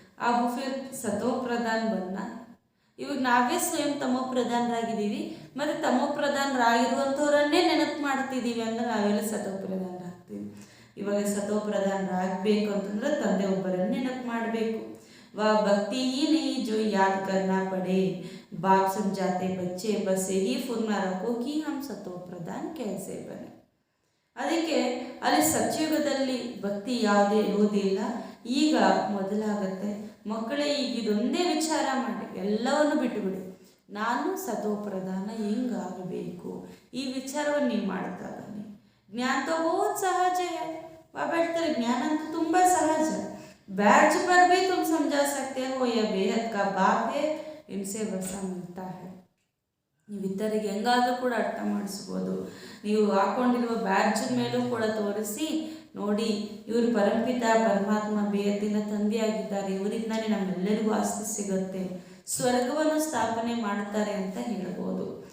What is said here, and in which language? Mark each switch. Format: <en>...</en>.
<hi>अब फिर ಸತೋ ಪ್ರಧಾನ ಬನ್ನ.</hi> <kn>ಇವಾಗ ನಾವೇ ಸ್ವಯಂ ತಮೋ ಪ್ರಧಾನರಾಗಿದ್ದೀವಿ, ಮತ್ತು ತಮೋ ಪ್ರಧಾನರಾಗಿರುವಂಥವ್ರನ್ನೇ ನೆನಪು ಮಾಡ್ತಿದ್ದೀವಿ ಅಂದರೆ ನಾವೆಲ್ಲ ಸತೋ ಪ್ರಧಾನರಾಗ್ತೀವಿ. ಇವಾಗ ಸತೋ ಪ್ರಧಾನರಾಗಬೇಕು ಅಂತಂದ್ರೆ ತಂದೆ ಒಬ್ಬರನ್ನೇ ನೆನಪು ಮಾಡಬೇಕು.</kn> <hi>वह भक्ति ही नहीं जो याद करना पड़े. बाप समझाते बच्चे बस यही फुर्ना रखो कि हम सतो प्रधान कैसे बने.</hi> <kn>ಅದಕ್ಕೆ ಅಲ್ಲಿ ಸತ್ಯುಗದಲ್ಲಿ ಭಕ್ತಿ ಯಾವುದೇ ಇರುವುದಿಲ್ಲ, ಈಗ ಮೊದಲಾಗತ್ತೆ. ಮಕ್ಕಳೇ, ಈಗ ಇದೊಂದೇ ವಿಚಾರ ಮಾಡಿ, ಎಲ್ಲವನ್ನು ಬಿಟ್ಟುಬಿಡಿ. ನಾನು ಸತೋಪ್ರಧಾನ ಹಿಂಗಾಗಬೇಕು, ಈ ವಿಚಾರವನ್ನು ನೀವು ಮಾಡ್ತಾ ಬನ್ನಿ.</kn> <hi>ज्ञान तो बहुत सहज है। बाबा</hi> <kn>ಹೇಳ್ತಾರೆ</kn> <hi>ज्ञान तो</hi> <kn>ತುಂಬಾ ಸಹಜ,</kn> <hi>बैच पर भी तुम समझा सकते हो, यह बेहद का बाप है, इनसे वसा मिलता है।</hi> <kn>ನೀವು ಇತರಿಗೆ ಹೆಂಗಾದರೂ ಕೂಡ ಅರ್ಥ ಮಾಡಿಸ್ಬೋದು. ನೀವು ಹಾಕೊಂಡಿರುವ ಬ್ಯಾಡ್ಜ್ ಮೇಲೂ ಕೂಡ ತೋರಿಸಿ ನೋಡಿ, ಇವರು ಪರಂಪಿತ ಪರಮಾತ್ಮ ಬೇಹದ್ದಿನ ತಂದೆಯಾಗಿದ್ದಾರೆ, ಇವರಿಂದಾನೇ ನಮ್ಮೆಲ್ಲರಿಗೂ ಆಸ್ತಿ ಸಿಗುತ್ತೆ, ಸ್ವರ್ಗವನ್ನು ಸ್ಥಾಪನೆ ಮಾಡ್ತಾರೆ ಅಂತ ಹೇಳ್ಬೋದು.</kn>